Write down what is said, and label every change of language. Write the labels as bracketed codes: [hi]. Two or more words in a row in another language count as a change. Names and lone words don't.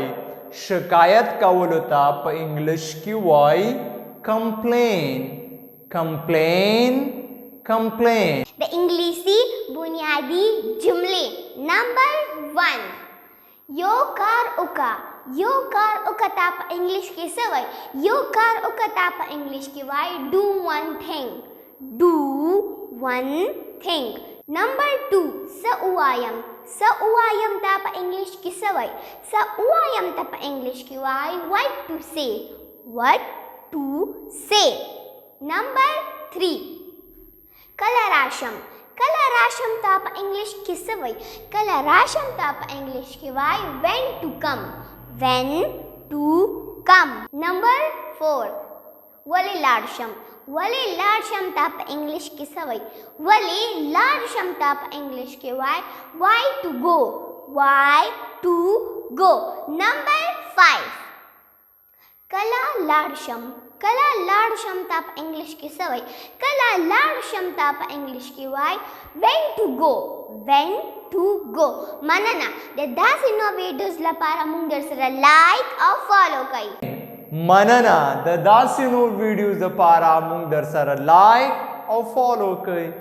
[ps] شکایت کولو ته په انګلیش کې وایي complain. د انګلیسي بنیادی جملې. نمبر 1 یو کار وکړه. یو کار وکړه ته په انګلیش کې څه وایي؟ یو کار وکړه ته په انګلیش کې وایي [en] do one thing. [ps] نمبر 2 څه ووایم. څه ووایم ته په انګلیش کې څه وایي؟ څه ووایم ته په انګلیش کې وایي [en] what to say. [ps] نمبر 3 کله راشم. کله راشم ته په انګلیش کې څه وایي؟ کله راشم ته په انګلیش کې وایي [en] when to come. [ps] نمبر 4 ولې لاړ شم. ولې لاړ شم ته په انګلیش کې څه وایي؟ ولې لاړ شم ته په انګلیش کې وایي [en] why to go. [ps] نمبر 5 کله لاړ شم. کله لاړ شم ته په انګلیش کې څه وایي؟ کله لاړ شم ته په انګلیش کې وایي [en] when to go. [ps] مننه د داسې نو ویډیوز لپاره موږ درسره لایک او فالو کوئ. مننه د داسې نو ویډیوز لپاره موږ درسره لایک او فالو کوئ.